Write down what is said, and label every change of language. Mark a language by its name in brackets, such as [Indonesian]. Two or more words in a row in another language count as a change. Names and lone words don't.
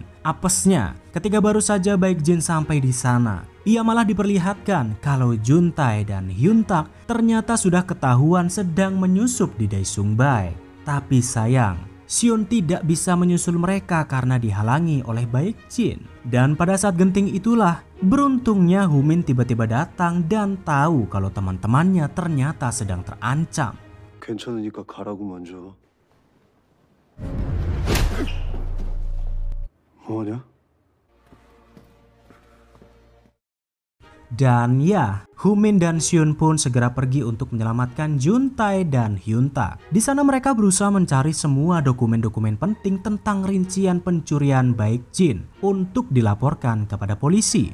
[Indonesian] Apesnya, ketika baru saja Baekjin sampai di sana, ia malah diperlihatkan kalau Juntae dan Hyuntak ternyata sudah ketahuan sedang menyusup di Daesung Baek. Tapi sayang, Sion tidak bisa menyusul mereka karena dihalangi oleh Baekjin. Dan pada saat genting itulah, beruntungnya Humin tiba-tiba datang dan tahu kalau teman-temannya ternyata sedang terancam. [Korean] 괜찮으니까 가라고 먼저. 뭐하냐? [Indonesian] Dan ya, Humin dan Sion pun segera pergi untuk menyelamatkan Juntae dan Hyuntak. Di sana mereka berusaha mencari semua dokumen-dokumen penting tentang rincian pencurian Baekjin untuk dilaporkan kepada polisi.